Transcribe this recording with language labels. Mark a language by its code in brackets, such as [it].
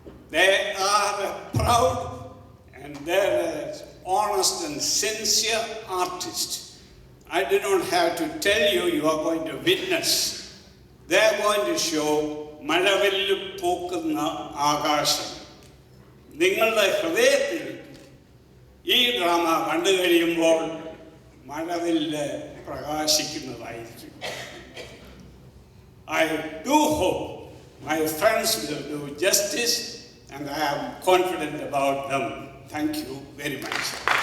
[en] They are proud and they're honest and sincere artists. I do not have to tell you, you are going to witness. They are going to show മഴവില്ല് പൂക്കുന്ന ആകാശം. [ml] നിങ്ങളുടെ ഹൃദയത്തിൽ ഈ drama കണ്ടു കഴിയുമ്പോൾ മഴവില്ല് പ്രകാശിക്കുന്നതായിരിക്കും. [en] I do hope my friends will do justice and I am confident about them. Thank you very much.